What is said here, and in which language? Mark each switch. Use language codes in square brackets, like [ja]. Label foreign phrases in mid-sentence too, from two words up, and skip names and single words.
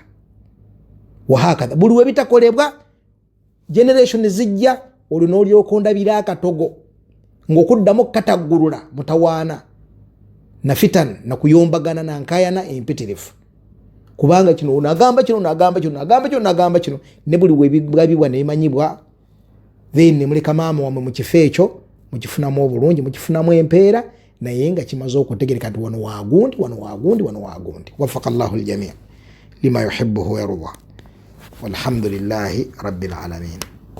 [lg] Wahakadha buli we bitakolebwa generation zijja olwo n'olyoka ondabira akatogo ng'okuddamu kataggulula mutawaana na fitan na kuyombagana na nkayana empitirifu, kubanga kino onagamba kino nagamba kino nagamba kino nagamba kino, ne buli we bigabibwa ne bimanyibwa then muleka maama wamwe mu kifo ekyo mukifunamu obulungi, mukifunamu empeera, naye nga kimaze okutegereka nti wano waagundi, wano waagundi, wano waagundi. [ar] وفق الله الجميع لما يحبه ويرضى. والحمد لله رب العالمين.